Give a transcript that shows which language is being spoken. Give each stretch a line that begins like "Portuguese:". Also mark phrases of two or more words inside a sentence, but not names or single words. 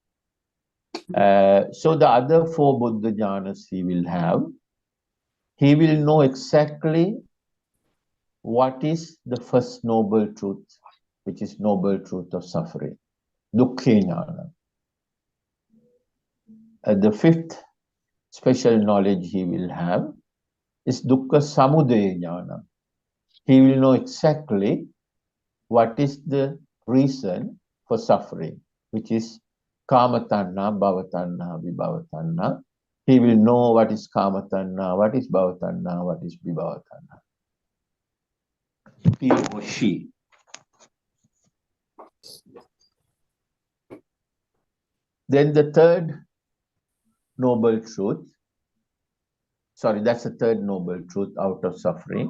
English: So the other 4
Pali: Buddha jhanas
English: he will have, he will know exactly what is the first noble truth, which is noble truth of suffering,
Pali: dukkha jnana.
English: The 5th special knowledge he will have is
Pali: dukkha samudaya jnana.
English: He will know exactly what is the reason for suffering, which is
Pali: kama tanha, bhava tanha, vibhava tanha.
English: He will know what is
Pali: kama tanha,
English: what is
Pali: bhava tanha,
English: what is
Pali: vibhava tanha.
English: He or she. Then the third noble truth, sorry, that's the third noble truth, out of suffering.